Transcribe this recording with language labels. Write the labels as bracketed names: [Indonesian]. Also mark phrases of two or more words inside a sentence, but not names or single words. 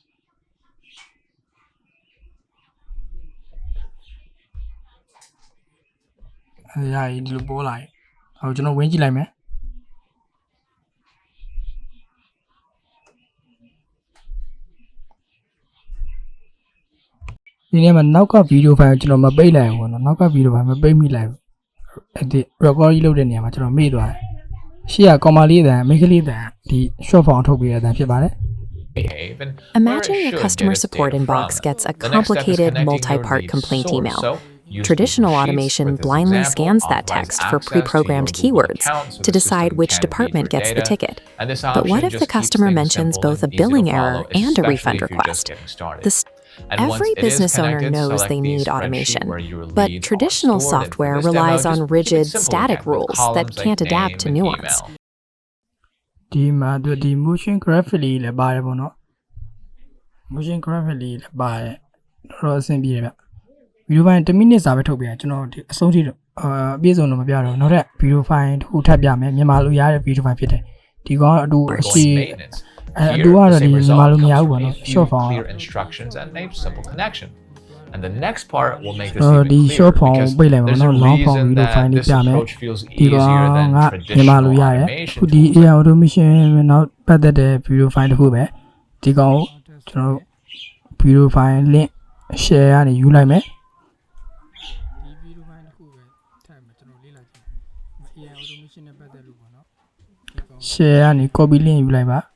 [Burmese] ရည်ဒီလိုပေါ်လာရင်ဟိုကျွန်တော်ဝင်ကြည့်လိုက်မယ်ဒီနေ့မှာနောက်က [English] video file [Burmese] ကျွန်တော်မပိတ်လိုက်ဘူးပေါ့နော်နောက်က [English] video file [Burmese] မပိတ်မိလိုက်ဘူးအဲ့ဒီ record ကြီးလုပ်တဲ့နေရာမှာကျွန်တော်မေ့သွားတယ်ရှေ့က comma လေးအတန်မိတ်ကလေးအတန်ဒီ [English] short form [Burmese] ထုတ်ပေးတဲ့အတန်ဖြစ်ပါတယ် [English] Imagine your customer support inbox gets a complicated multi-part complaint email. Traditional automation blindly scans that text for pre-programmed keywords to decide which department gets the ticket. But what if the customer mentions both a billing error and a refund request? Every business owner knows they need automation, but traditional software relies on rigid, static rules that can't adapt to nuance. [Burmese] ဒီမှာဒီ [English] motion graphic [Burmese] လေးလည်းပါတယ်ပေါ့နော် [English] motion graphic [Burmese] လေးလည်းပါတယ်တော့အဆင်ပြေတယ်ဗျဗီဒီယိုပိုင်း1မိနစ်စာပဲထုတ်ပြရကျွန်တော်ဒီအဆုံးထိပြည့်စုံတော့မပြတော့နောက်ထပ် [English] video file [Burmese] တစ်ခုထပ်ပြမယ်မြန်မာလိုရတဲ့ [English] video file [Burmese] ဖြစ်တယ်ဒီကောင်အတူအရှိအတူကတော့ဒီမြန်မာလိုမရဘူးပေါ့နော် [English] short form clear instructions and a simple connection. And the next part will make this even [Burmese] ဒီ [English] clearer short form because [Burmese] ပိတ်လိုက်ပါ [English] there's [Burmese] တော့ [English] a long form reason video file that [Burmese] လေး [English] this [Burmese] ပြမယ် [English] approach feels [Burmese] ဒီ [English] easier [Burmese] ကောင် [English] than [Burmese] ကမြန်မာလို [English] traditional [Burmese] ရတယ် [English] automation [Burmese] ခုဒီ [English] AI automation [Burmese] နောက်ပတ်သက်တဲ့ [English] video file [Burmese] တစ်ခုပဲဒီကောင်ကိုကျွန်တော်တို့ [English] video file link share [Burmese] ကနေယူလိုက်မယ်ဒီ [English] video file [Burmese] တစ်ခုပဲထပ်မယ်ကျွန်တော်လေ့လာကြည့် [English] AI automation [Burmese] နဲ့ပတ်သက်လို့ပေါ့နော် share ကနေ [English] copy link [Burmese] ယူလိုက်ပါ